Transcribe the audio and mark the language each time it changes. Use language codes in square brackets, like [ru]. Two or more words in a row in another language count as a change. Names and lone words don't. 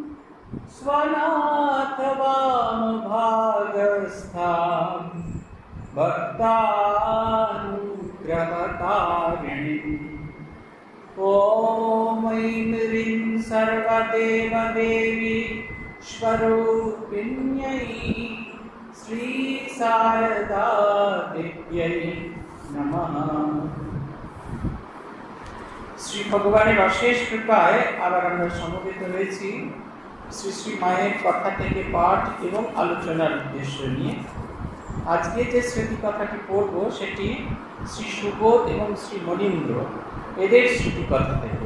[sa] स्वनाथवामभागस्थां भक्तानुग्रहकारिणीम् ॐ ऐं ह्रीं सर्वदेवदेवी स्वरूपिण्यै श्रीशारदादेव्यै नमः। [bn] শ্রী ভগবানের অশেষ কৃপায় আবার আমরা সমবেত হয়েছি শ্রী শ্রী মায়ের কথা থেকে পাঠ এবং আলোচনার উদ্দেশ্য নিয়ে। আজকে যে স্মৃতি কথাটি পড়ব সেটি শ্রী সুবোধ এবং শ্রী মনীন্দ্র এদের স্মৃতি কথা থেকে।